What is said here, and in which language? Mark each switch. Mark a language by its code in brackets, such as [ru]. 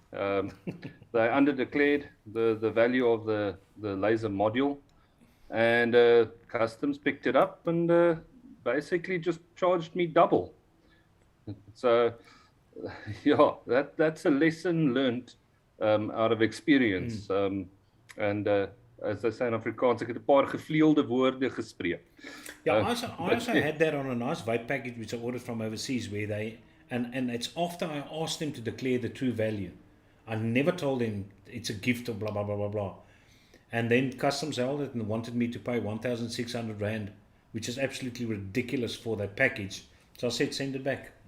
[en] They underdeclared the value of the laser module, and customs picked it up and basically just charged me double. So, yeah, that's a lesson learned out of experience. And as they say in Afrikaans, [af] ek het 'n paar gevleelde woorde gespreek. [en] Yeah, I also had that on a nice vape package which I ordered from overseas, where they and it's after I asked them to declare the true value. I never told them it's a gift or blah blah blah blah blah. And then customs held it and wanted me to pay 1,600 rand, which is absolutely ridiculous for that package. So I said, send it back.